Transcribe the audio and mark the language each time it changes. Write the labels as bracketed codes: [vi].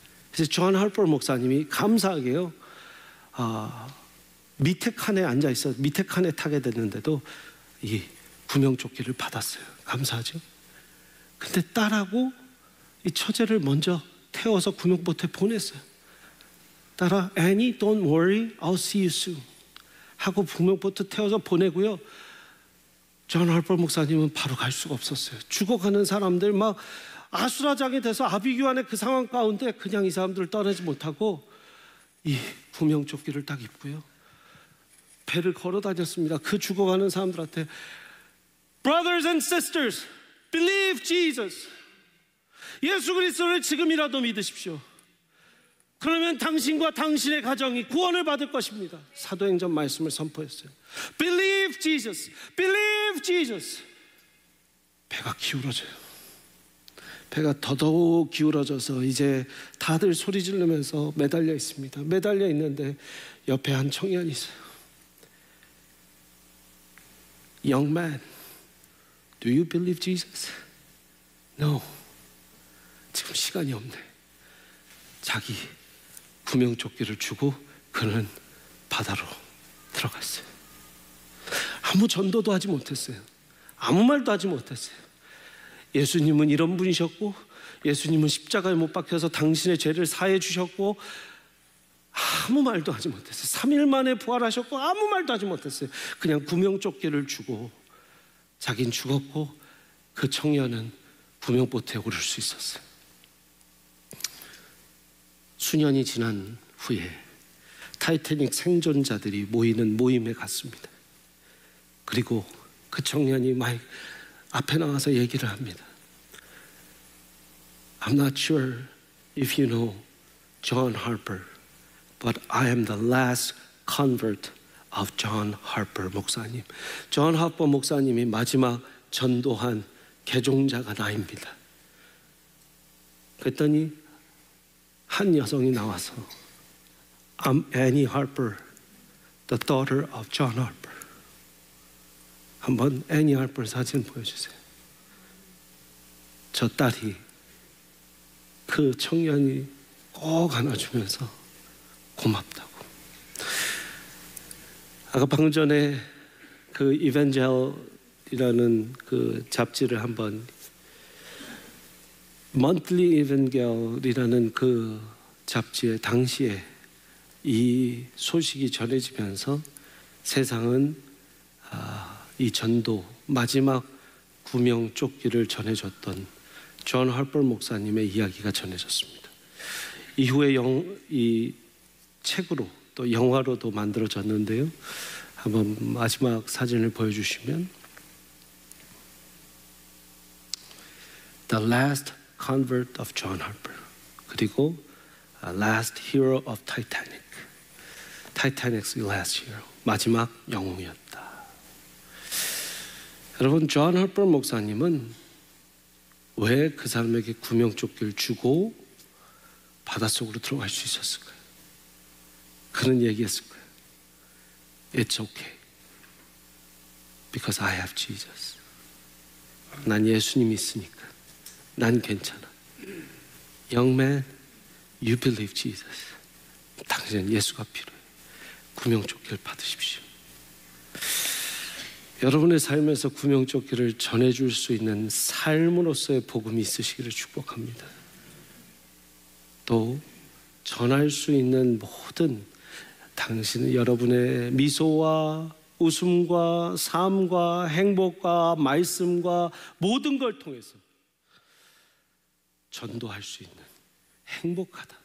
[ko] 그래서 존 하퍼 목사님이 감사하게요, 밑에 칸에 앉아 있어 밑에 칸에 타게 됐는데도 이 구명 조끼를 받았어요. 감사하죠. 근데 딸하고 이 처제를 먼저 태워서 구명 보트에 보냈어요. 딸아, [en] Annie, don't worry, I'll see you soon [ko] 하고 구명 보트 태워서 보내고요. 존 하퍼 목사님은 바로 갈 수가 없었어요. 죽어가는 사람들 막 아수라장이 돼서 아비규환의 그 상황 가운데 그냥 이 사람들을 떠나지 못하고 이 구명조끼를 딱 입고요, 배를 걸어 다녔습니다. 그 죽어가는 사람들한테 [en] Brothers and sisters, believe Jesus. [ko] 예수 그리스도를 지금이라도 믿으십시오. 그러면 당신과 당신의 가정이 구원을 받을 것입니다. 사도행전 말씀을 선포했어요. [en] Believe Jesus, believe Jesus. [ko] 배가 기울어져요. 배가 더더욱 기울어져서 이제 다들 소리 지르면서 매달려 있습니다. 매달려 있는데 옆에 한 청년이 있어요. [en] Young man, do you believe Jesus? No. [ko] 지금 시간이 없네. 자기 구명조끼를 주고 그는 바다로 들어갔어요. 아무 전도도 하지 못했어요. 아무 말도 하지 못했어요. 예수님은 이런 분이셨고, 예수님은 십자가에 못 박혀서 당신의 죄를 사해 주셨고, 아무 말도 하지 못했어요. 3일 만에 부활하셨고 아무 말도 하지 못했어요. 그냥 구명조끼를 주고 자긴 죽었고 그 청년은 구명보트에 오를 수 있었어요. 수년이 지난 후에 타이타닉 생존자들이 모이는 모임에 갔습니다. 그리고 그 청년이 앞에 나와서 얘기를 합니다. [en] I'm not sure if you know John Harper, but I am the last convert of John Harper 목사님. [ko] 존 하퍼 목사님이 마지막 전도한 개종자가 나입니다. 그랬더니 한 여성이 나와서 [en] I'm Annie Harper, the daughter of John Harper. [ko] 한번 애니 할퍼 사진 보여주세요. 저 딸이 그 청년이 꼭 안아주면서 고맙다고. 아까 방금 전에 그 이벤젤이라는 그 잡지를 한번 Monthly Evangel이라는 그 잡지에 당시에 이 소식이 전해지면서 세상은 이 전도 마지막 구명조끼를 전해줬던 존 할퍼 목사님의 이야기가 전해졌습니다. 이후에 이 책으로 또 영화로도 만들어졌는데요. 한번 마지막 사진을 보여주시면 [en] The Last Convert of John Harper 그리고 Last Hero of Titanic. Titanic's Last Hero. [ko] 마지막 영웅이었다. 여러분, 존 할퍼 목사님은 왜 그 사람에게 구명조끼를 주고 바닷속으로 들어갈 수 있었을까요? 그는 얘기했을 거예요. [en] It's okay. Because I have Jesus. [ko] 난 예수님이 있으니까. 난 괜찮아. [en] Young man, you believe Jesus. [ko] 당신은 예수가 필요해. 구명조끼를 받으십시오. 여러분의 삶에서 구명조끼를 전해줄 수 있는 삶으로서의 복음이 있으시기를 축복합니다. 또 전할 수 있는 모든 당신은 여러분의 미소와 웃음과 삶과 행복과 말씀과 모든 걸 통해서 전도할 수 있는 행복하다.